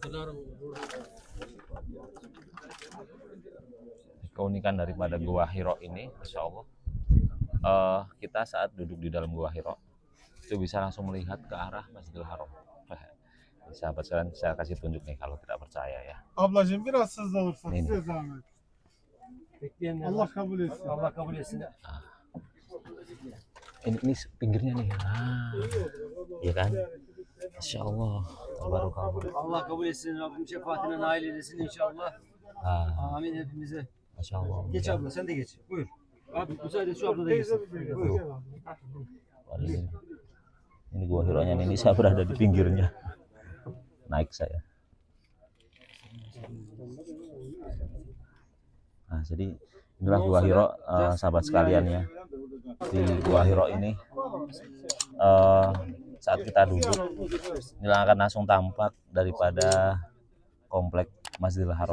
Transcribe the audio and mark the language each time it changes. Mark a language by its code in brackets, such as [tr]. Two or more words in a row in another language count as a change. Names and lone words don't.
[id] Keunikan daripada Gua Hira ini, [ar] Masya Allah, [id] kita saat duduk di dalam Gua Hira itu bisa langsung melihat ke arah Masjidil Haram. Sahabat sekalian, saya kasih tunjuk nih kalau tidak percaya ya. [tr] Ablacığım biraz hızlı olursa Neydi? size zahmet. Allah kabul etsin. Allah kabul etsin. [id] Ini pinggirnya nih. Iya kan? [ar] Masya Allah. Tabarakallah. [tr] Allah kabul etsin. Rabbim şefaatine nail eylesin inşallah. Amin hepimize. [ar] Masya Allah. [tr] Geç abla sen de geç. Buyur. Abi müsaade şu abla da geçsin. Buyur. [id] Ini Gua Hiro-nya ini saya berada di pinggirnya. Naik saya. Nah, jadi inilah Gua Hiro, sahabat sekalian ya. Di Gua Hiro ini saat kita duduk, ini akan langsung tampak daripada komplek Masjidil Haram.